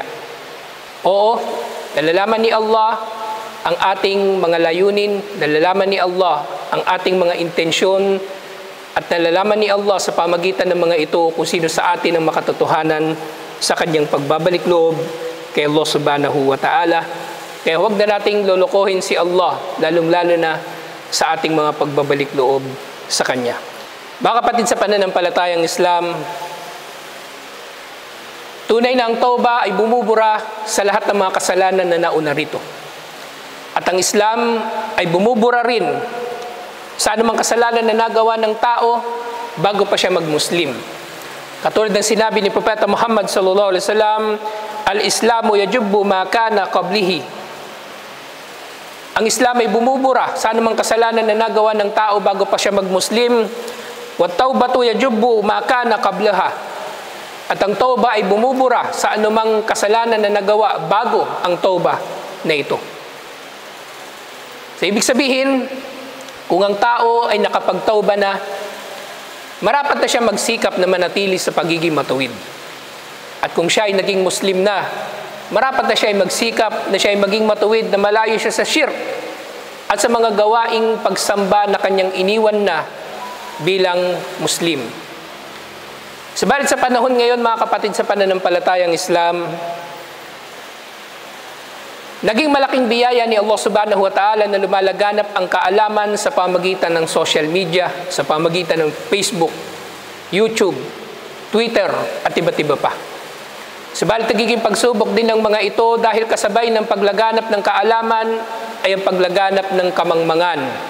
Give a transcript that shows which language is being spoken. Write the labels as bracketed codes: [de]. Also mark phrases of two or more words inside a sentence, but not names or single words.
[tl] Oo, nalalaman ni Allah ang ating mga layunin, nalalaman ni Allah ang ating mga intensyon, at nalalaman ni Allah sa pamagitan ng mga ito kung sino sa atin ang makatotohanan sa kanyang pagbabalik loob kay Allah [ar] سبحانه وتعالى. [tl] Kaya huwag na nating lolokohin si Allah, lalong-lalo na sa ating mga pagbabalik loob sa Kanya. Mga kapatid sa pananampalatayang Islam, tunay na ang tauba ay bumubura sa lahat ng mga kasalanan na nauna rito. At ang Islam ay bumubura rin sa anumang kasalanan na nagawa ng tao bago pa siya mag-Muslim. Katulad ng sinabi ni Propeta Muhammad [ar] صلى الله عليه وسلم, الإسلام يجب ما كان قبله. [tl] Ang Islam ay bumubura sa anumang kasalanan na nagawa ng tao bago pa siya mag-Muslim. [ar] والتوبة تجب ما كان قبلها. [tl] At ang tauba ay bumubura sa anumang kasalanan na nagawa bago ang tauba na ito. So, ibig sabihin, kung ang tao ay nakapagtauba na, marapat na siya magsikap na manatili sa pagiging matuwid. At kung siya ay naging Muslim na, marapat na siya ay magsikap na siya ay maging matuwid, na malayo siya sa shirk at sa mga gawaing pagsamba na kanyang iniwan na bilang Muslim. Subalit sa panahon ngayon, mga kapatid sa pananampalatayang Islam, Naging malaking biyaya ni Allah [ar] سبحانه وتعالى [tl] na lumalaganap ang kaalaman sa pamagitan ng social media, sa pamagitan ng Facebook, YouTube, Twitter, at iba't iba pa. Subalit nagiging pagsubok din ng mga ito dahil kasabay ng paglaganap ng kaalaman ay ang paglaganap ng kamangmangan.